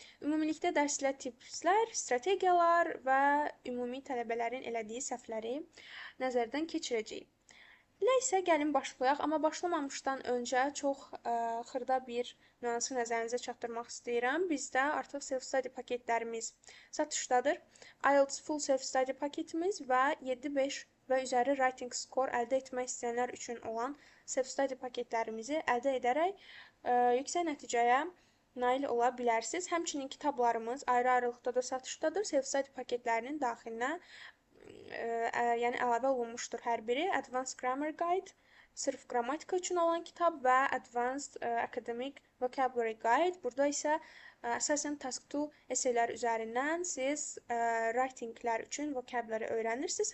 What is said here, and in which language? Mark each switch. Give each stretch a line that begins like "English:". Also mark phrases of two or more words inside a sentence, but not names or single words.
Azerbaijani: Ümumilikdə dərslə tipslər, strategiyalar və ümumi tələbələrin elədiyi səhvləri nəzərdən keçirəcəyik. Elə isə gəlin başlayaq, amma başlamamışdan öncə çox xırda bir nüansı nəzərinizə çatdırmaq istəyirəm. Bizdə artıq self-study paketlərimiz satışdadır.
English: Ielts full self-study
Azerbaijani: paketimiz və 7-5 və üzəri
English: writing score
Azerbaijani: əldə etmək istəyənlər üçün olan self-study paketlərimizi əldə edərək yüksək nəticəyə nail ola bilərsiniz. Həmçinin kitablarımız ayrı-ayrılıqda da satışdadır. Self-study paketlərinin daxilinə yəni əlavə olunmuşdur hər biri. Advanced Grammar Guide, sırf qrammatika üçün olan kitab və Advanced Academic Vocabulary Guide. Burada isə əsasən
English: task 2
Azerbaijani: eseylər üzərindən siz writinglər üçün vocabulary öyrənirsiniz.